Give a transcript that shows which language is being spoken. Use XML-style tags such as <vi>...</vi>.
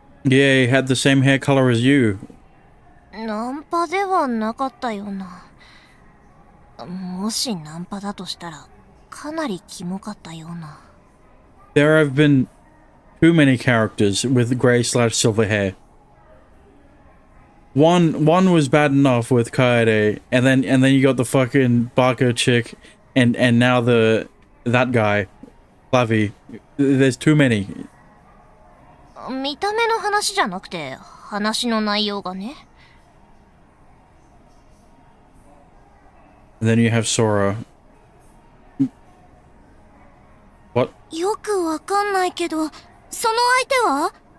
<en>Yeah, he had the same hair color as you.</en> <ja>ナンパではなかったような。もしナンパだとしたらかなりキモかったような。</ja> <en>There have been too many characters with gray/silver hair. One was bad enough with Kaede, and then you got the fucking Barker chick, and now that guy, Flavi. There's too many.</en> <ja>見た目の話じゃなくて話の内容がね。</ja> <en>And then you have Sora. What?</en> <ja>よくわかんないけど、その相手は？</ja>